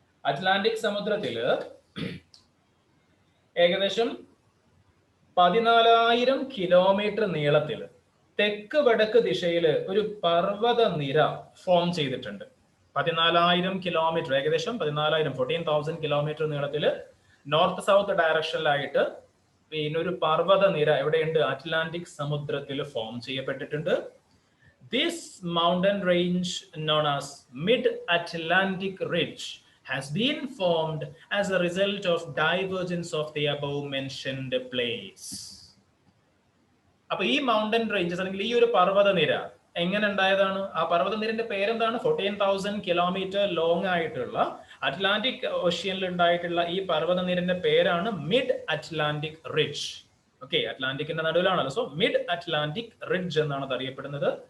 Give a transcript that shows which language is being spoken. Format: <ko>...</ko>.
<ml>Atlantic സമുദ്രത്തില് ഏകദേശം 14,000 kilometre നീളത്തില് തെക്ക് വടക്ക് ദിശയില് ഒരു പർവ്വത നിര ഫോം ചെയ്തിട്ടുണ്ട്. 14,000 കിലോമീറ്റർ, ഏകദേശം 14,000 കിലോമീറ്റർ നീളത്തില് നോർത്ത് സൗത്ത് ഡയറക്ഷനിലായിട്ട് പിന്നെ ഒരു പർവ്വത നിര എവിടെയുണ്ട്? അറ്റ്ലാന്റിക് സമുദ്രത്തിൽ ഫോം ചെയ്യപ്പെട്ടിട്ടുണ്ട്.</ml> <en>This mountain range known as mid Atlantic ridge has been formed as a result of divergence of the above mentioned plates.</en> <ml>അപ്പൊ ഈ മൗണ്ടൻ റേഞ്ചസ് അല്ലെങ്കിൽ ഈ ഒരു പർവ്വത നിര എങ്ങനെ ഉണ്ടായതാണ്? ആ പർവ്വത നിരന്റെ പേരെന്താണ്? 14,000 കിലോമീറ്റർ ലോങ് ആയിട്ടുള്ള അറ്റ്ലാന്റിക് ഓഷ്യനിൽ ഉണ്ടായിട്ടുള്ള ഈ പർവ്വത നിരന്റെ പേരാണ് മിഡ് അറ്റ്ലാന്റിക് റിഡ്ജ്. ഓക്കെ, അറ്റ്ലാന്റിക്കിന്റെ നടുവിലാണല്ലോ. സോ മിഡ് അറ്റ്ലാന്റിക് റിഡ്ജ് എന്നാണ് അത് അറിയപ്പെടുന്നത്.</ml>